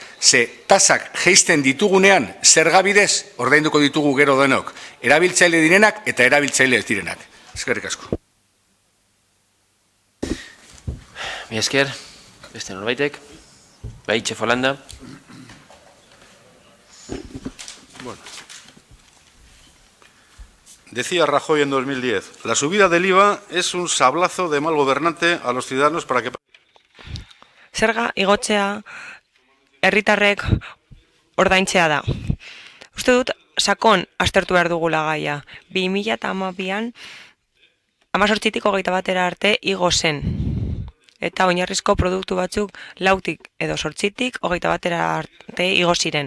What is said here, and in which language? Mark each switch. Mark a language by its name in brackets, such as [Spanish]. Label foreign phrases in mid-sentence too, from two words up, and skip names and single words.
[Basque] Ze tasak jeisten ditugunean zerga bidez ordainduko ditugu gero denok. Erabiltzaile direnak eta erabiltzaile ez direnak. Eskerrik asko. Mi esker, beste norbaitek. Bai, Txefolanda. Bueno. [Spanish] Decía Rajoy en 2010, la subida del IVA es un sablazo de mal gobernante a los ciudadanos para que... [Basque] Zerga igotzea herritarrek ordaintzea da. Uste dut, sakon aztertu behar dugula gaia. 2012an 18tik 21 arte igo zen. Eta oinarrizko produktu batzuk 4tik edo 8tik 21 arte igo ziren.